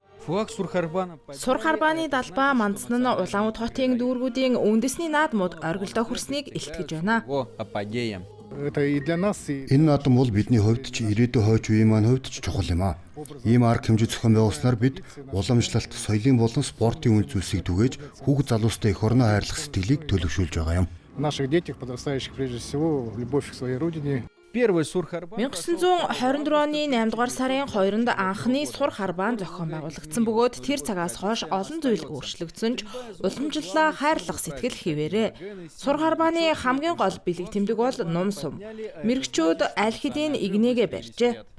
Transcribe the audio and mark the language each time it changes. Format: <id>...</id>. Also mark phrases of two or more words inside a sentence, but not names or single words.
<mn>Сур харбааны далбаа мандсан нь Улаанбаатар хотын дүүргүүдийн үндэсний наадмууд оргилдоо хүрснийг илтгэж байна. Энэ наадам бол бидний хувьд ч ирээдүйн хойч үеийн маань хувьд ч чухал юм аа. Ийм арга хэмжээ зохион байгуулснаар бид уламжлалт, соёлын болон спортын үн зүйлсийг түгээж хүүхэд залуустай эх орноо хайрлах сэтгэлийг төлөвшүүлж байгаа юм.</mn> <ru>Наших детях, подрастающих прежде всего, любовь к своей родине.</ru> <mn>1924 оны 8 дугаар сарын 2-нд анхны сур харбаан зохион байгуулагдсан бөгөөд тэр цагаас хойш олон зүйл өөрчлөгдсөн ч уламжлалаа хайрлах сэтгэл хэвээрээ. Сур харбааны хамгийн гол бэлэг тэмдэг бол нум сум. Мэрэгчүүд аль хэдийн игнээгээ барьжээ.</mn>